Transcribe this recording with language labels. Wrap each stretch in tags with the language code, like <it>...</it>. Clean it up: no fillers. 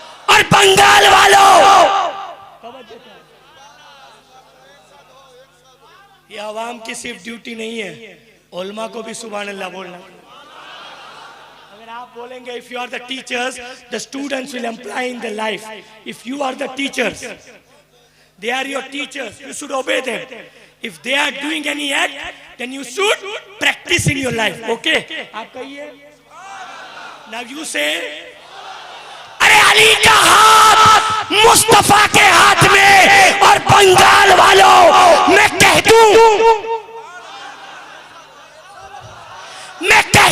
<hi>और बंगाल वालों, ये आवाम की सिर्फ ड्यूटी नहीं है, उलमा को भी सुभान अल्लाह बोलना। अगर आप बोलेंगे</hi> <en>If you are the teachers the students will employ in the life, if you are the teachers they are your teachers, you should obey them. If they are doing any act, then you should practice in your life.</en> <hi>Okay? आप कहिए।</hi> <en>Now you say,</en> <hi>अरे अली का हाथ मुस्तफा के हाथ में, और बंगाल वालों मैं कह दूं, मैं</hi>